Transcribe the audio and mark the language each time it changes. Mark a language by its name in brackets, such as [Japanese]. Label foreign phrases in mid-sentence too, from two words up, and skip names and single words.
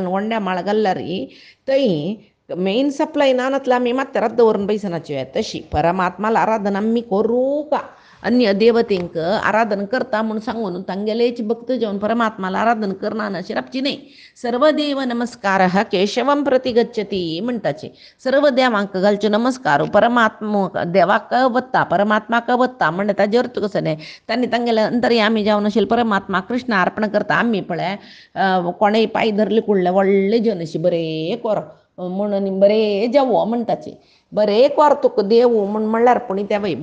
[Konkani] वंड्या माळ घालल्यार थंय [English] main supply [Konkani] नानतला आमी मात्ते रद्द दवरून बैसनाचे तशी परमात्माला आराधना आमी करूं का अन्य देवतेंक आराधना करता म्हणून सांगून तांगेलेच भक्त जावन परमात्माला आराधना करना अशी रावची न्ही [Sanskrit] सर्व देव नमस्कार केशवम प्रति गच्छती [Konkani] म्हणटाचे सर्व देवांक घालचे नमस्कार परमात्मा देवाक वत्ता परमात्माक वत्ता म्हणजे ताजे अर्थ कसो न्ही तांणी तांगेले अंतर्यामी जावन आशिल्ले परमात्मा कृष्ण अर्पण करता आमी पळय कोणेय पांय धरले कुडले व्हडले जन अशी बरे कोर म्हणून बरे जावो म्हणटाचे बरे कोर तुका देव म्हणल्यार पुणी त्या बाई